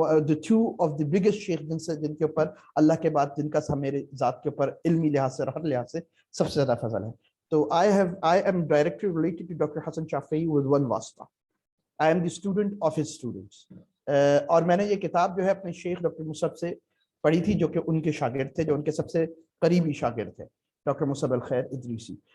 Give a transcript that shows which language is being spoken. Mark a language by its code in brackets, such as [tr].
[en] The 2 of the biggest sheikh [ur] جن کے اوپر اللہ کے بعد جن کا میرے ذات کے اوپر علمی لحاظ سے ہر لحاظ سے سب سے زیادہ فضل ہے. [en] So I am directly related to Dr. Hassan Shafi'i with one wasta. I am the student of his students. [ur] اور میں نے یہ کتاب جو ہے اپنے شیخ ڈاکٹر مصعب سے پڑھی تھی جو کہ ان کے شاگرد تھے, جو ان کے سب سے قریبی شاگرد تھے, ڈاکٹر مصعب الخیر ادریسی.